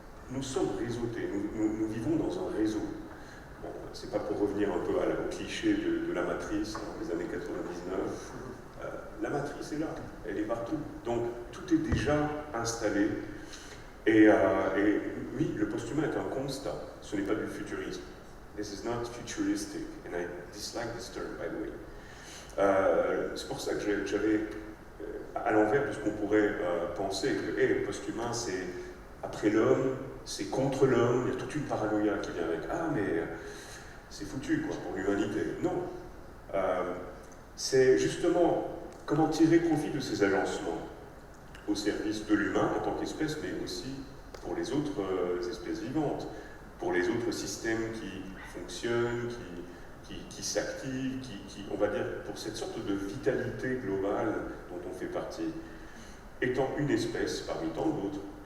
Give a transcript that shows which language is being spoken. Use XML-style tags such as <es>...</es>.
<fr>Nous sommes réseautés, nous vivons dans un réseau. Bon, c'est pas pour revenir un peu au cliché de la matrice dans les années 99. La matrice est là, elle est partout. Donc tout est déjà installé. Et oui, le post-humain est un constat, ce n'est pas du futurisme.</fr> <en>This is not futuristic, and I dislike this term, by the way.</en> <fr>C'est pour ça que j'avais, à l'envers de ce qu'on pourrait penser, que post-humain, c'est après l'homme, c'est contre l'homme, il y a toute une paranoïa qui vient avec. Ah, mais c'est foutu, quoi, pour l'humanité. Non. C'est justement comment tirer profit de ces agencements au service de l'humain en tant qu'espèce, mais aussi pour les autres espèces vivantes, pour les autres systèmes qui fonctionnent, qui s'activent, on va dire, pour cette sorte de vitalité globale dont on fait partie, étant une espèce parmi tant d'autres.</fr>